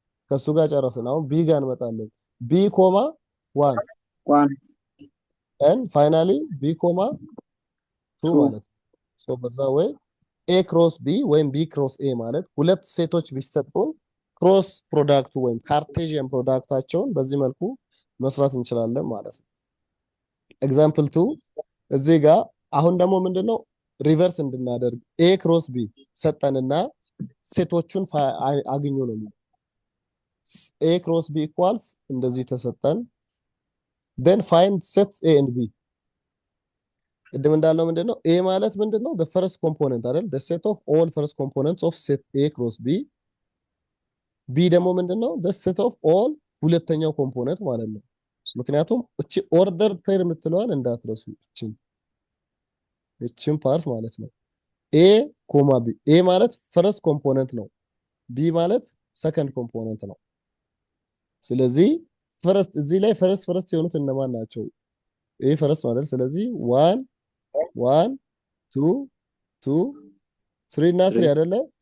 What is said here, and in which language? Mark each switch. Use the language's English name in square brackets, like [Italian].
[Amharic] ከሱ ጋር ጨረስን። አሁን ቢ ጋር እንመጣለን። ቢ ኮማ ዋን [English] and finally b [Amharic] ኮማ 2 ማለት ነው። ሶ በዛ ወይ a ክሮስ b ወይም b ክሮስ a ማለት ሁለት ሴቶች ቢሰጡን ክሮስ ፕሮዳክቱ ወይም ካርቴዥያን ፕሮዳክታቸውን በዚህ መልኩ መስራት እንችላለን ማለት ነው። ኤግዛምፕል 2 እዚህ ጋር አሁን ደግሞ ምንድነው ሪቨርስ እንድናደርግ a ክሮስ b ሰጠንና ሴቶቹን አግኙ ነው የሚለው። a ክሮስ b ኢኳልስ እንደዚህ ተሰጠን። [English] then find sets a and b። [Amharic] ቅድም እንዳልነው ምንድነው a ማለት ምንድነው [English] the first component [Amharic] አይደል? [English] the set of all first components of set a cross b። [Amharic] b ደግሞ ምንድነው [English] the set of all [Amharic] ሁለተኛው ኮምፖነንት ማለት ነው። ምክንያቱም እቺ ኦርደር ፔር የምትለዋን እንዳትረሱ። እቺ እችን ፓርት ማለት ነው። ኤ ኮማ ቢ ኤ ማለት ፈረስት ኮምፖነንት ነው። ቢ ማለት ሰከንድ ኮምፖነንት ነው። ስለዚህ ፈረስት እዚህ ላይ ፈረስት የሆኑት እነማን ናቸው? ኤ ፈረስት ነው አይደል? ስለዚህ 1 1 2 2 3 እና 3 አይደለ?